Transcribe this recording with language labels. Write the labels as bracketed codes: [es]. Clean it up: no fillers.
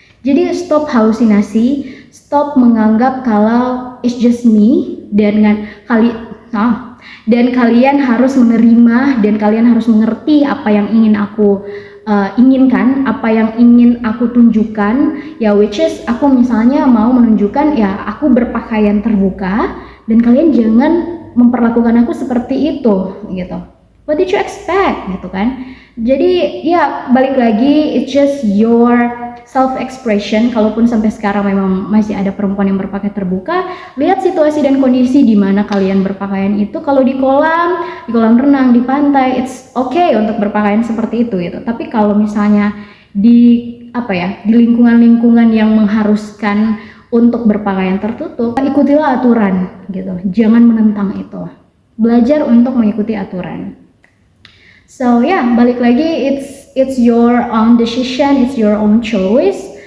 [id] Jadi stop halusinasi, stop menganggap kalau [en] it's just me, [id] dan kalian harus menerima, dan kalian harus mengerti apa yang ingin aku inginkan, apa yang ingin aku tunjukkan, ya [en] which is [id] aku misalnya mau menunjukkan ya aku berpakaian terbuka, dan kalian jangan memperlakukan aku seperti itu gitu. [en] What did you expect [id] gitu kan? Jadi ya balik lagi, [en] it's just your self expression. [id] Kalaupun sampai sekarang memang masih ada perempuan yang berpakaian terbuka, lihat situasi dan kondisi di mana kalian berpakaian itu. Kalau di kolam renang, di pantai, [en] it's okay [id] untuk berpakaian seperti itu gitu. Tapi kalau misalnya di lingkungan-lingkungan yang mengharuskan untuk berpakaian tertutup, ikutilah aturan gitu. Jangan menentang itu. Belajar untuk mengikuti aturan. [en] So [id] balik lagi, [en] it's your own decision, it's your own choice.